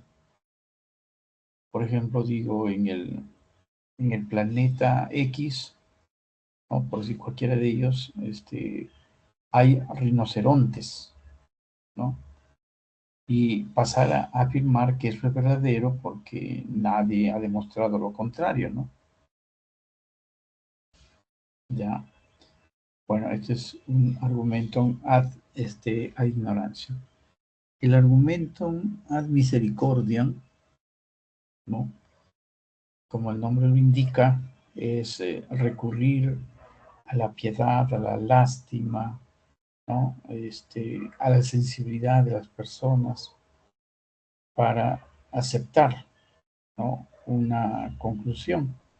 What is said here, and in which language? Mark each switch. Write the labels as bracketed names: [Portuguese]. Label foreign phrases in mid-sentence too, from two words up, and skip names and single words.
[Spanish] Por ejemplo, digo, en el planeta X, ¿no?, por decir cualquiera de ellos, hay rinocerontes, ¿no? Y pasar a afirmar que eso es verdadero porque nadie ha demostrado lo contrario, ¿no? [Latin] Ya, bueno, este es un argumentum ad ignorancia. El argumentum ad misericordiam, [Spanish] ¿no?, como el nombre lo indica, es recurrir a la piedad, a la lástima, ¿no?, a la sensibilidad de las personas para aceptar, ¿no?, una conclusión.